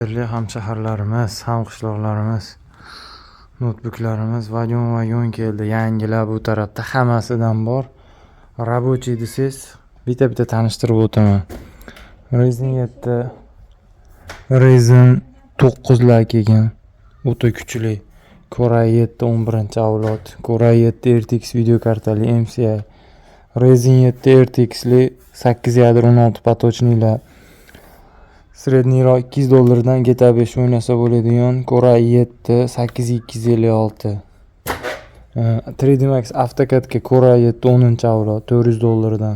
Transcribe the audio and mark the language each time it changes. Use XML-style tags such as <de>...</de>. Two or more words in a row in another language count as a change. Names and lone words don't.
<uz>Qadrli hamshaharlarimiz, hamqishloqlarimiz, notebuklarimiz vagon keldi. Yangilar bu tarafda hammasidan bor. Рабочий desangiz, bitta tanishtirib o'taman. Ryzen 7, Ryzen 9 lar kelgan. O'ta kuchli. Core i7 11-avlod, Core i7 RTX video kartali MSI, Ryzen 7 RTX li 8 yadro 16 поточныйlar. Sredniyroq $200 GTA 5 o'ynasa bo'ladigan Core i7 8256. 3D Max AutoCAD'ga Core i7 10-avlod $400.</uz>